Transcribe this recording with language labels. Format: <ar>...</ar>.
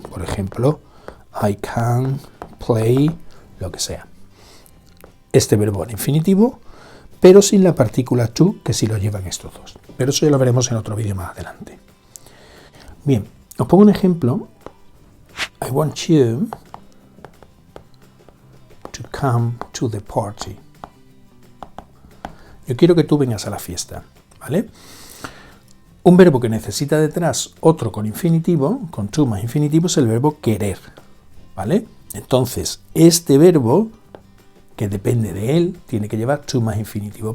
<es>Por ejemplo,</es> <en>I can play,</en> <es>lo que sea. Este verbo en infinitivo pero sin la partícula to, que sí lo llevan estos dos. Pero eso ya lo veremos en otro vídeo más adelante. Bien, os pongo un ejemplo.</es> <en>I want you to come to the party.</en> <es>Yo quiero que tú vengas a la fiesta, ¿vale? Un verbo que necesita detrás otro con infinitivo, con to más infinitivo, es el verbo querer, ¿vale? Entonces, este verbo, que depende de él, tiene que llevar to más infinitivo.</es>